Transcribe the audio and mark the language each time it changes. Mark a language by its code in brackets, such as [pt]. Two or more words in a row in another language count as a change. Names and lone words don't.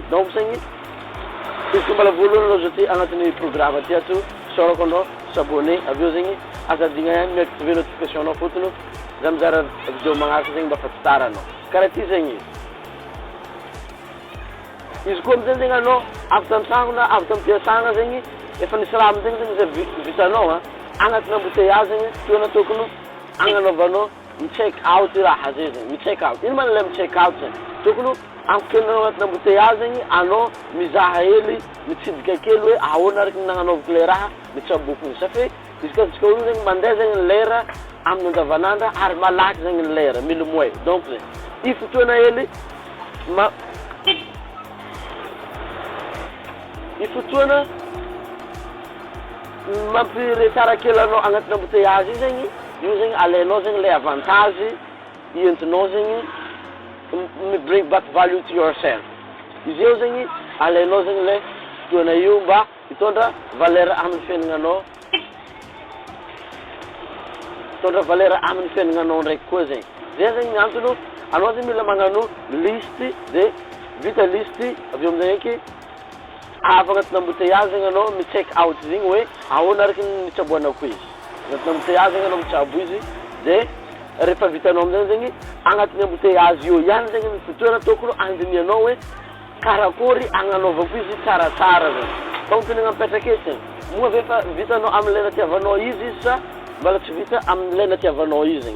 [mg] Donc zegny izy koa mbala voalohany anao zao ty agnatin'ny programme ty ato sorako anao s'abonner avy eo zegny azadigna ihany miactiver notification anao fotony za mizara vidéo magnaraka zegny mba fahafitaranao karaha ty zegny izy koa amizay zegny anao avy tantragno na avy tampiasagna zegny efa nisy raha amizegny zegny zay vitanao agnatina embouteillage zegny toana tokony agnanaovanao mi- [en] check out [mg] raha zay zegny mi- [en] check out. [mg] Ino mana le mi- [en] check out [mg] zegny tokony ampikenao agnatina embouteillage zegny anao mizaha hely mitsidika kely hoe ahoana araka nagnanaovako le raha mitsabokony. [fr] Ça fait [mg] izy ka antsika olo zegny mandeha zegny lera amin'ny andavanandra ary malaky zegny ny lera milimoe. Donc zegny i fotoana hely i fotoana mampiresara kely anao agnatina embouteillage zegny io zegny alainao zegny le avantage ientinao zegny [en] bring back value to yourself. [mg] Izy eo zegny alainao zegny le fotoana io mba hitondra valeur amin'ny fiaignanao, hitondra valeur amin'ny fiaignanao ndraiky koa zegny. Zay zegny ny antony anao zegny mila magnano listy de vita listy avy eo amizay eky avy agnatina embouteillage zegny anao mi- [en] check out [mg] zegny hoe ahoana araky nitsaboanako izy. Agnatina embouteillage zegny anao mitsabo izy de rehefa vitanao amizay zegny agnatin'ny embouteillage io ihany zegny ny fotoana tokony andinianao hoe karakory agnanaovako izy tsaratsara zegny. Donc tenegna mipetraka eto zegny moa ve fa vitanao amin'ny lena tiavanao izy sa mbala tsy vita amin'ny lena tiavanao izy zegny.